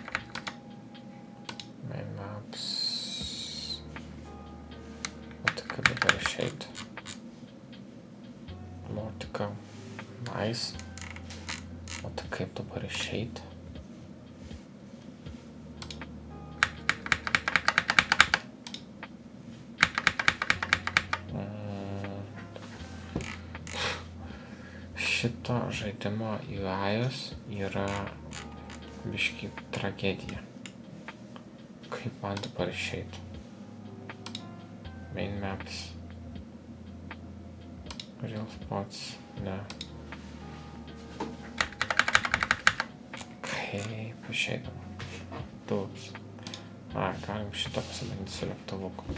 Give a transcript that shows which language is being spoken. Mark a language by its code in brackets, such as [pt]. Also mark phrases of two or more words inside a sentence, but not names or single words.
[en] Main maps. [lt] O tai kaip dabar išeit? [en] More to come. Nice. [lt] O tai kaip dabar išeit? Šito žaidimo UI'us yra biškį tragedija. Kaip man dabar išeit? [en] Main maps. Real spots, [lt] ne. Kaip išeidama? Tūps. Galim šitą pasibandyti su lėktuvuku.